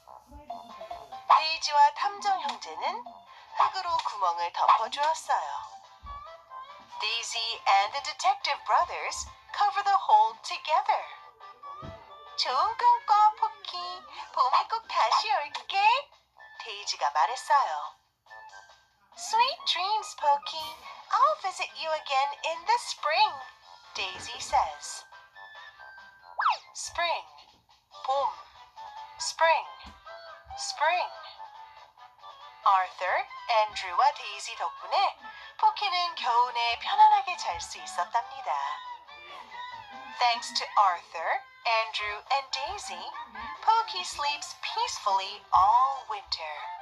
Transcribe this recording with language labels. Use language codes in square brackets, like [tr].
[ko] 데이지와 탐정 형제는 흙으로 구멍을 덮어주었어요. [en] Daisy and the detective brothers cover the hole together. [ko] 좋은 꿈 꿔, 포키. 봄에 꼭 다시 올게. 데이지가 말했어요. [en] Sweet dreams, Pokey. I'll visit you again in the spring, Daisy says. Spring, [ko] 봄, [en] spring, spring. [ko] Arthur, 앤드루와 데이지 덕분에 포키는 겨우내 편안하게 잘 수 있었답니다. [en] Thanks to Arthur, Andrew, and Daisy, Pokey sleeps peacefully all winter.